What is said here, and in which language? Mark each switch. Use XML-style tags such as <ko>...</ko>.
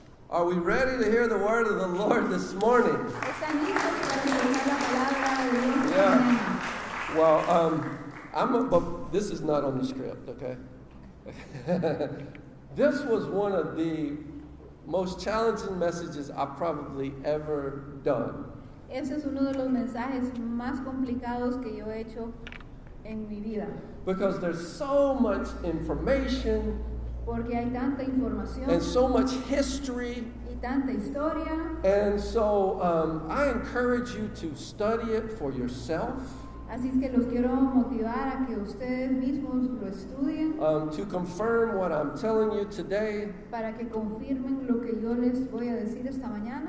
<en>Are we ready to hear the word of the Lord this morning?</en> <es>¿Están listos para escuchar la palabra de Dios esta</es> <en>Yeah.</en> <es>mañana?</es> <en>Well, but this is not on the script, okay? This was one of the most challenging messages I've probably ever done.</en> <es>Ese es uno de los mensajes más complicados que yo he hecho en mi vida.</es> <en>Because there's so much information</en> <es>Porque hay tanta información</es> <en>and so much history.</en> <es>y tanta historia.</es> <en>And so I encourage you to study it for yourself.</en> <es>Así es que los quiero motivar a que ustedes mismos lo estudien</es> <en>To confirm what I'm telling you today.</en> <es>para que confirmen lo que yo les voy a decir esta mañana.</es>